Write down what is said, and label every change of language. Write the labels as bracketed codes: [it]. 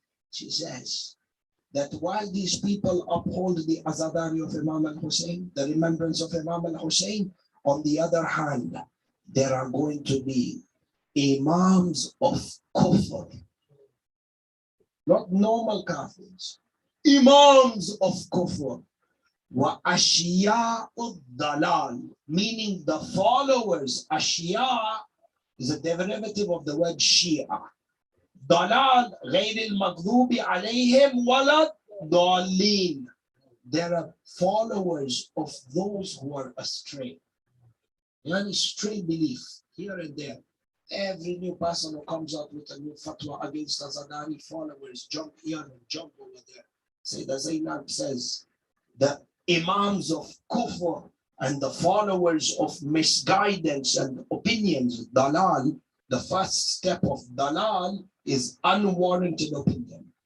[en] She says that while these people uphold the Azadari of Imam al-Hussein, the remembrance of Imam al-Hussein, on the other hand, there are going to be imams of kufr, not normal kafirs, imams of kufr, [ar] wa ashiya'ud dalal, [en] meaning the followers. Ashiya is a derivative of the word Shia. [ar] Dalal, غير المغضوب عليهم ولا الضالين. [en] There are followers of those who are astray. Yani stray belief here and there. Every new person who comes out with a new fatwa against Azadari followers jump here and jump over there. Sayeda Zaynab says the imams of kufr and the followers of misguidance and opinions, dalal, the first step of dalal is unwarranted opinion.